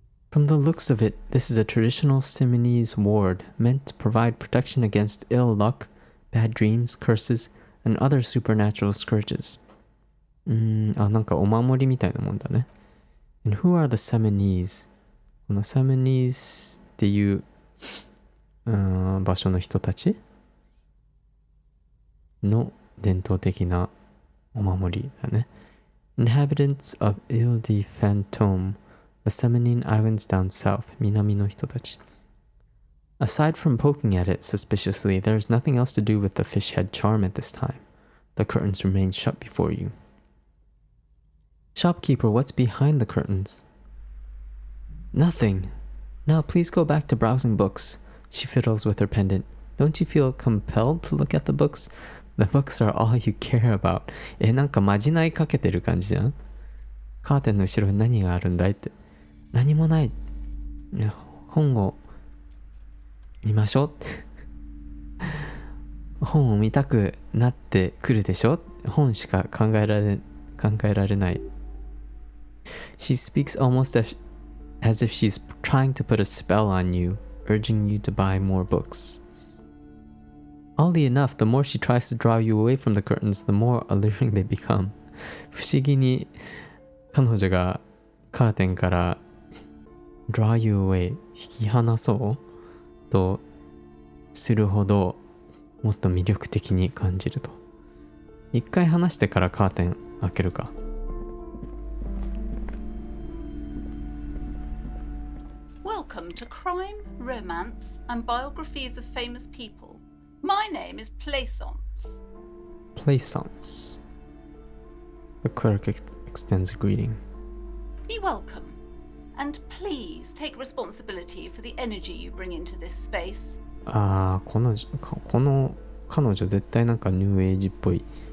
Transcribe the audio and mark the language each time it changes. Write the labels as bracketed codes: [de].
[en] From the looks of it, this is a traditional Simonese ward meant to provide protection against ill luck, bad dreams, curses, and other supernatural scourges. [ja] なんかお守りみたいなもんだね。 [en] And who are the Simonese? [ja] この Simonese っていう場所の人たちの伝統的なお守りだね。 [en] Inhabitants of Ile de Fantôme, the Seminine Islands down south, [ja] 南の人たち。 [en] Aside from poking at it suspiciously, there is nothing else to do with the fish head charm at this time. The curtains remain shut before you. Shopkeeper, what's behind the curtains? Nothing. Now please go back to browsing books. She fiddles with her pendant. Don't you feel compelled to look at the books? The books are all you care about. [ja] なんかまじないかけてる感じじゃん。カーテンの後ろに何があるんだいって。何もない。本を見ましょう。本を見たくなってくるでしょ。本しか考えられない。 [en] She speaks almost as if she's trying to put a spell on you, urging you to buy more books. Oddly enough, the more she tries to draw you away from the curtains, the more alluring they become. [ja] 不思議に彼女がカーテンから [en] draw you away [ja] 引き離そうとするほどもっと魅力的に感じると。一回離してからカーテン開けるか。 [en] Welcome to crime, romance, and biographies of famous people. My name is Plaisance. Plaisance. The clerk extends a greeting. Be welcome, and please take responsibility for the energy you bring into this space. [ja] この彼女絶対なんかニューエイジっぽい。